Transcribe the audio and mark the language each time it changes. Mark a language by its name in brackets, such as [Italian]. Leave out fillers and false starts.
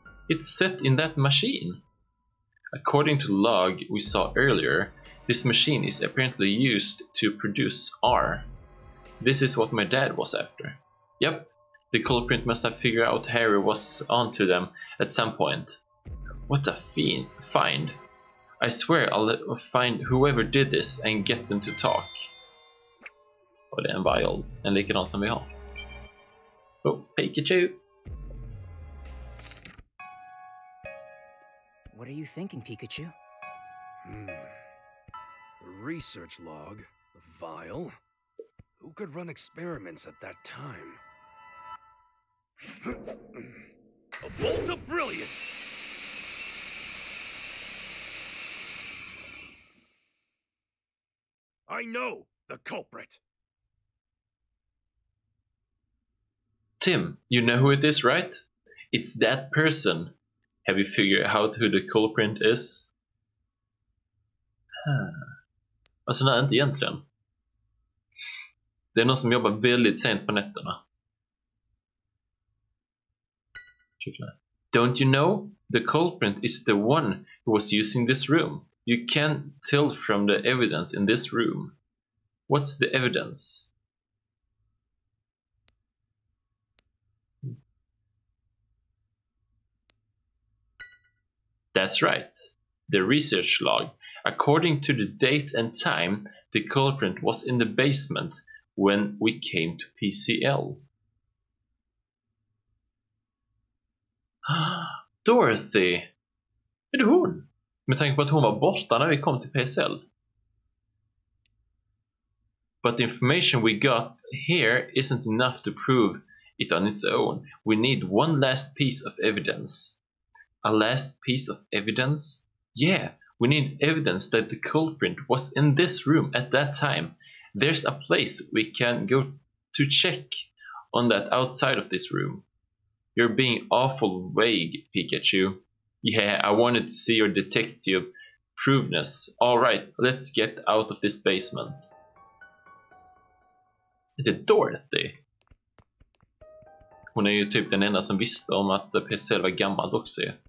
[English] It's set in that machine. According to the log we saw earlier, this machine is apparently used to produce R. This is what my dad was after. Yep, the culprit must have figured out Harry was onto them at some point. What a find. I swear I'll find whoever did this and get them to talk. [Swedish] Och det är en vial, en likadan som vi har. [English] Oh, Pikachu! What are you thinking, Pikachu? A research log, a vial. Who could run experiments at that time? A bolt of brilliance! I know the culprit! Tim, you know who it is, right? It's that person. Have you figured out who the culprit is? [Swedish] Alltså nej, inte egentligen. Det är någon som jobbar väldigt sent på nätterna. [English] Don't you know? The culprit is the one who was using this room. You can't tell from the evidence in this room. What's the evidence? That's right, the research log. According to the date and time, the culprit was in the basement when we came to PCL. [Swedish] Dorothy! Är det hon? Med tanke på att hon var borta när vi kom till PCL. [English] But the information we got here isn't enough to prove it on its own. We need one last piece of evidence. A last piece of evidence? Yeah, we need evidence that the culprit was in this room at that time. There's a place we can go to check on that outside of this room. You're being awful vague, Pikachu. Yeah, I wanted to see your detective proveness. Alright, let's get out of this basement. [Swedish] Det är Dorothy. Hon är ju typ den enda som visste om att PCL var gammalt också.